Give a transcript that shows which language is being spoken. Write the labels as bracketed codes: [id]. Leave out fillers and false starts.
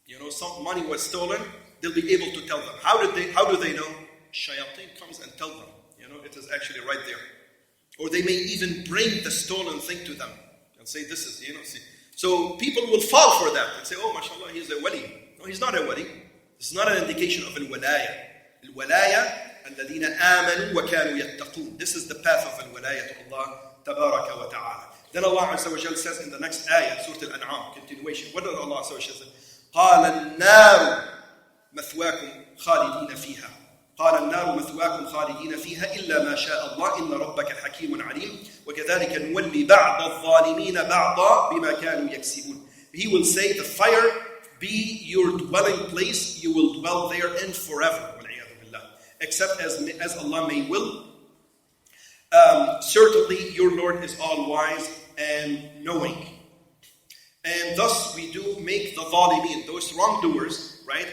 [en] Some money was stolen, they'll be able to tell them. How do they know? Shayateen comes and tell them. It is actually right there. Or they may even bring the stolen thing to them and say, this is, see. So people will fall for that and say, oh, mashallah, he's a wali. No, he's not a wali. This is not an indication of al-walaya. [ar] Al-walaya, الَّذِينَ آمَنُوا وَكَانُوا يَتَّقُونَ. [en] This is the path of al-walaya to Allah, tabaraka wa ta'ala. Then Allah Azza wa Jal says in the next ayah, Surah Al-An'am, continuation. What does Allah Azza wa Jal say? [ar] قَالَ النَّارُ مَثْوَاكُمْ خَالِدِينَ فِيهَا. قال النار مثواكم خالدين فيها إلا ما شاء الله إن ربك حكيم عليم وكذلك نولي بعض الظالمين بعضا بما كانوا يكسبون. [en] He will say, the fire be your dwelling place, you will dwell therein forever. Except as Allah may will. Certainly your Lord is all wise and knowing. And thus we do make the zalimeen, those wrongdoers, right?